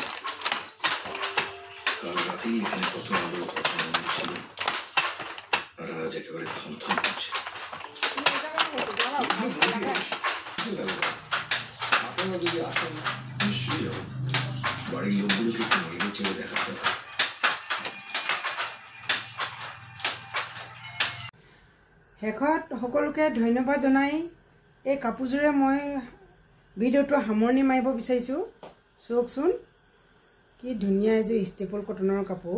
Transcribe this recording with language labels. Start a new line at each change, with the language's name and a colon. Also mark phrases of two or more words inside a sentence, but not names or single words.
Bangla: কাল রাতেই এখানে কত আলো কত আনন্দ ছিল, আর আজ একেবারে থমথম করছে। আপনারা যদি আসেন নিশ্চয়ই যাব। বাড়ির লোকগুলোকে একটু নেড়ে চেড়ে দেখাতে হবে।
Assamese: শেষত সকলোকে ধন্যবাদ জনাই এই কাপোৰযোৰে মই ভিডিঅ'টো সামৰণি মাৰিব বিচাৰিছোঁ। চাওকচোন কি ধুনীয়া এযোৰ ষ্টেপল কটনৰ কাপোৰ।